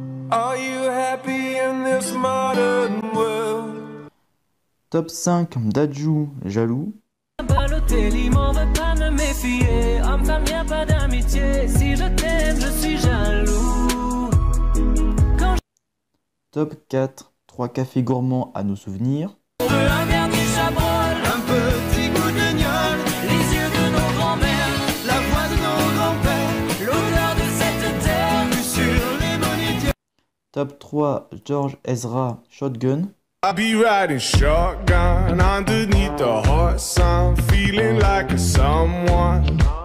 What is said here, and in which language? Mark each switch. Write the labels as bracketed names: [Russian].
[English] Are you happy in this modern world? [French] Top 5, Dadju, Jaloux. Balotelli m'en veut pas me méfier. Homme-femme, y'a pas d'amitié. Si je t'aime, je suis jaloux. Top 4, 3 cafés gourmands à nos souvenirs. On veut un verre du Chabrol, un petit goût de gnôle, les yeux de nos grands-mères, la voix de nos grands-pères, l'odeur de cette terre, sur les monétiers. Top 3, George Ezra, Shotgun. [English] I'll be riding shotgun underneath the hot sun, feeling like a someone.